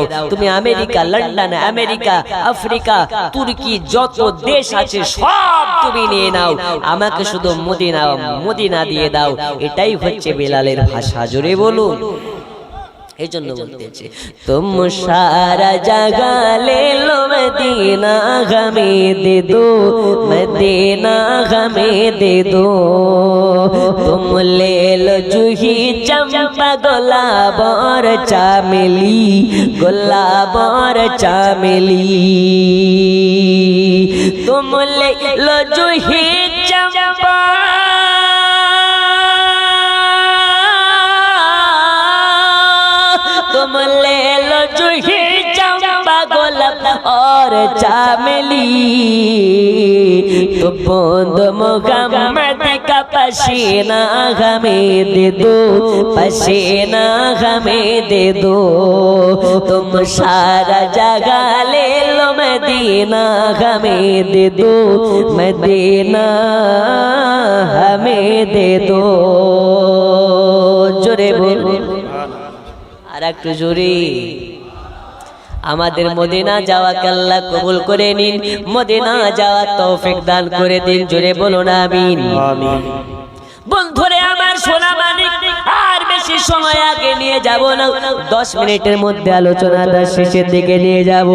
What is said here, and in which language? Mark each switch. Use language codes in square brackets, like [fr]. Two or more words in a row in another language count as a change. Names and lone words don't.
[bn] তুমি আমেরিকা, লন্ডন, আমেরিকা, আফ্রিকা, তুর্কি, যত দেশ আছে সব তুমি নিয়ে নাও, আমাকে শুধু মদিনা, মদিনা দিয়ে দাও। এটাই হচ্ছে বেলালের ভাষা। জোরে বলুন। এই জন্য বলতেছে, [hi] तुम सारा जगह ले लो मदीना हमें दे दो, मदीना हमें दे दो। तुम ले लो जूही चंपा गुलाब और चमेली, गुलाब और चमेली। तुम ले लो जूही चंपा तुम ले लो जूही चंपा गोलाप और चामेली। तो बूंद मुहम्मद का पसीना हमें दे दो, पसीना हमें दे दो। तुम सारा जगह ले लो मदीना हमें दे दो, मदीना हमें दे दो। [bn] জোরে বলো আর একটু জোরে। আমাদের মদিনা যাওয়াকে আল্লাহ কবুল করে নিন, মদিনা যাওয়ার তৌফিক দান করে দিন, জোরে বলুন আমিন। আমিন। বন্ধুরে আমার সোনা মানিক, আর বেশি সময় আগে নিয়ে যাব না, 10 মিনিটের মধ্যে আলোচনাটা শেষের দিকে নিয়ে যাব।